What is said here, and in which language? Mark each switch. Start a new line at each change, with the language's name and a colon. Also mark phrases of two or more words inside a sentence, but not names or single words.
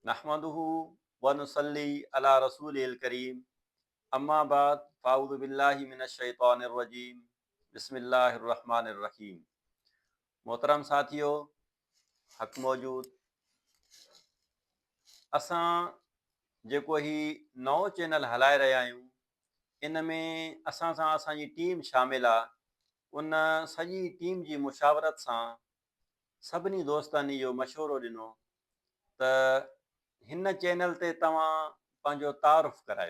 Arabic: نحمده ونصلي على رسوله الكريم أما بعد فأعوذ بالله من الشيطان الرجيم بسم الله الرحمن الرحيم.
Sindhi: मोहतरम साथियो, हक़ मौजूद असां जेको ही नओं चैनल हलाए रहिया आहियूं, इन में असां सां असांजी टीम शामिल आहे। उन सॼी टीम जी मुशावरत सां सभिनी दोस्तनि इहो मशवरो ॾिनो त हिन चैनल ते तव्हां पंहिंजो तारुफ़ करायो।